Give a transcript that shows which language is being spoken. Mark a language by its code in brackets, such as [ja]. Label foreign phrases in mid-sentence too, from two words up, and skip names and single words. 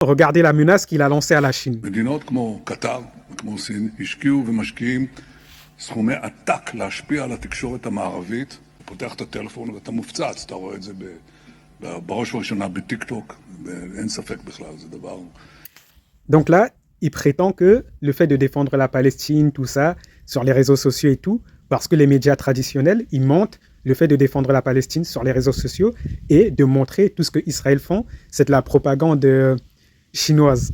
[fr] Regardez la menace qu'il a lancée à la Chine. [he] מדינות כמו קטר וכמו סין השקיעו ומשקיעים סכומי עתק להשפיע על התקשורת המערבית. אתה פותח את הטלפון ואתה מופצץ, אתה רואה את זה בראש ובראשונה בטיק טוק, אין ספק בכלל, זה דבר... [fr] Donc là, il prétend que le fait de défendre la Palestine, tout ça, sur les réseaux sociaux et tout, parce que les médias traditionnels, ils montent le fait de défendre la Palestine sur les réseaux sociaux et de montrer tout ce que Israël font, c'est de la propagande chinoise.